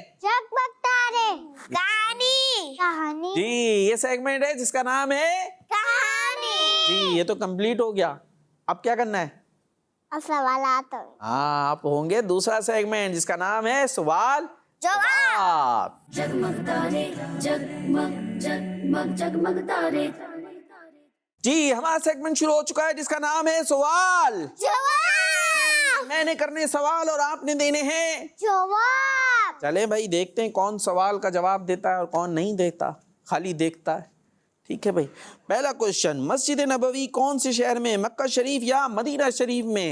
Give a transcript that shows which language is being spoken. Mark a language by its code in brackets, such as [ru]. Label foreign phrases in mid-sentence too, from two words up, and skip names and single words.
[ur] جگمگ تارے کہانی. جی. یہ سیگمنٹ ہے جس کا نام ہے جی. یہ تو کمپلیٹ ہو گیا. اب کیا کرنا ہے؟ اب سوالات. ہاں، اب ہوں گے دوسرا سیگمنٹ جس کا نام ہے سوال جواب. جگمگ تارے جگمگ جگمگ جگمگ تارے جی، ہمارا سیگمنٹ شروع ہو چکا ہے جس کا نام ہے سوال جواب. میں نے کرنے سوال اور آپ نے دینے ہیں جواب. چلیں بھائی دیکھتے ہیں کون سوال کا جواب دیتا ہے اور کون نہیں دیتا، خالی دیکھتا ہے. ٹھیک ہے بھائی. پہلا کوشچن، مسجد نبوی کون سے شہر میں، مکہ شریف یا مدینہ شریف میں؟